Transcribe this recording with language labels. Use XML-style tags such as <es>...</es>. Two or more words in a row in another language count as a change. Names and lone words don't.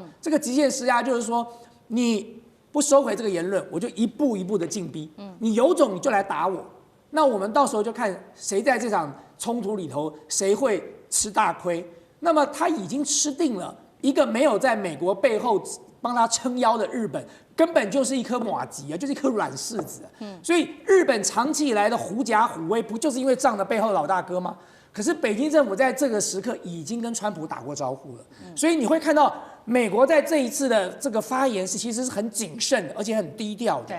<zh>這個極限施壓就是說，你不收回這個言論，我就一步一步的進逼。你有種你就來打我，那我們到時候就看誰在這場衝突裡頭誰會吃大虧。那麼他已經吃定了一個沒有在美國背後幫他撐腰的日本，根本就是一顆麻糬啊，就是一顆軟柿子。所以日本長期以來的狐假虎威，不就是因為仗着背後老大哥嗎？可是北京政府在這個時刻已經跟川普打過招呼了，所以你會看到美國在這一次的這個發言其實是很謹慎的，而且很低調的。</zh>